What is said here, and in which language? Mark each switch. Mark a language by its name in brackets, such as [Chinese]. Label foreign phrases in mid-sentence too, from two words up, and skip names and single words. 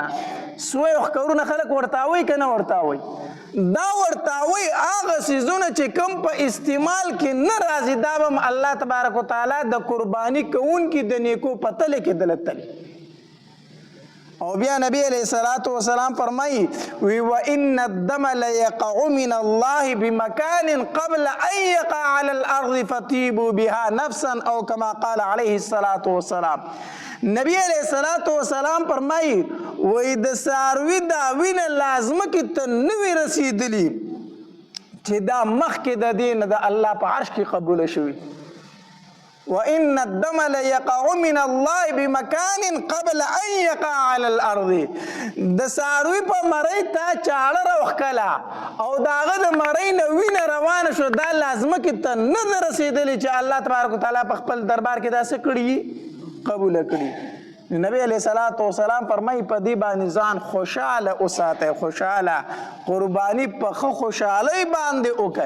[Pashto] سوی او ښکرونه خلک ورتاوي که نه ورتاوي؟ دا ورتاوي هغه څیزونه چې کوم په استعمال کې نه راځي دا به [Arabic] الله تبارک وتعالی [Pashto] د قرباني کوونکي د نیکو په تله کې دله تلي. او بیا نبی [Arabic] علیہ الصلوۃ والسلام فرمایي وَإِنَّ الدَّمَ لَيَقَعُ مِنَ اللَّهِ بِمَكَانٍ قَبْلَ أَن يَقَعَ عَلَى الْأَرْضِ فَطِيبُوا بِهَا نَفْسًا أو كما قال علیه الصلوۃ والسلام. [Pashto] نبی [Arabic] علیہ الصلوۃ والسلام [Pashto] فرمایي وای د څاروي دا وینه لازمه کې ته نوې رسېدلي چې دا مخکې د دې نه د الله په عرش کې قبوله شوي. [Arabic] وَإِنَّ الدَّمَ لَيَقَعُ مِنَ اللَّهِ بِمَكَانٍ قَبْلَ أَن يَقَعَ عَلَى الْأَرْضِ. [Pashto] د څاروي په مرۍ ته چاړه راوښکله او د هغه د مرۍ نه وینه روانه شو، دا لازمه کې ته نه ده رسېدلې چې [Arabic] الله تبارک وتعالی [Pashto] په خپل دربار کې دا څه کړي قبوله کړي. نبی [Arabic] علیہ الصلوۃ والسلام [Pashto] فرمایي په دې باندې ځان خوشاله اوساتئ، خوشاله قرباني په ښه خوشحالۍ باندې وکړئ.